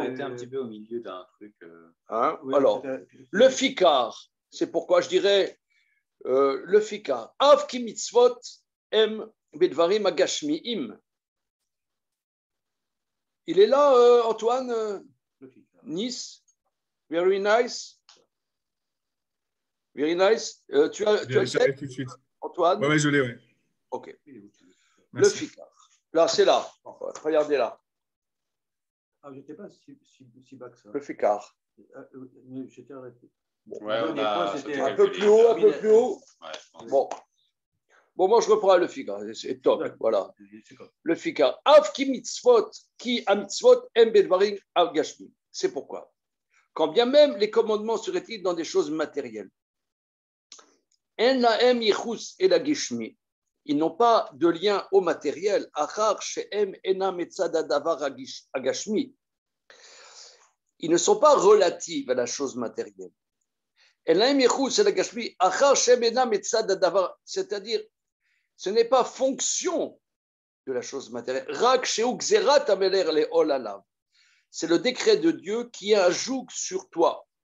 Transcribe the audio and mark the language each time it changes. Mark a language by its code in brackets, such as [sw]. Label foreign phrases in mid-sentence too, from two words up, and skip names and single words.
[fr] Arrêté un petit peu au milieu d'un truc. Hein? Oui, alors, le fikar, c'est pourquoi je dirais le fikar. [he] אף כי מצוות הם בדברים הגשמיים. [fr] Il est là, Antoine Nice. [en] Very nice. Very nice. [fr] Tu as le tout de suite. Antoine? Ouais, je l'ai, ouais. Ok. Merci. Le fikar. Là, c'est là. Regardez là. Ah, j'étais pas si bas que ça. Le fikar. J'étais arrêté. Bon. Ouais, on a un peu plus haut, un peu plus haut. Ouais, bon, moi je reprends le fikar. C'est top. Voilà. Le fikar. [he] אף כי מצוות, כי המצוות הם בדברים על גשמי. C'est pourquoi. [fr] Quand bien même les commandements seraient-ils dans des choses matérielles. [he] אין להם ייחוס אל הגשמי. [fr] Ils n'ont pas de lien au matériel. [he] אחר שהם אינם מצד הדבר הגשמי. [fr] Ils ne sont pas relatifs à la chose matérielle. C'est-à-dire, ce n'est pas fonction de la chose matérielle. C'est le décret de Dieu qui a un joug sur toi.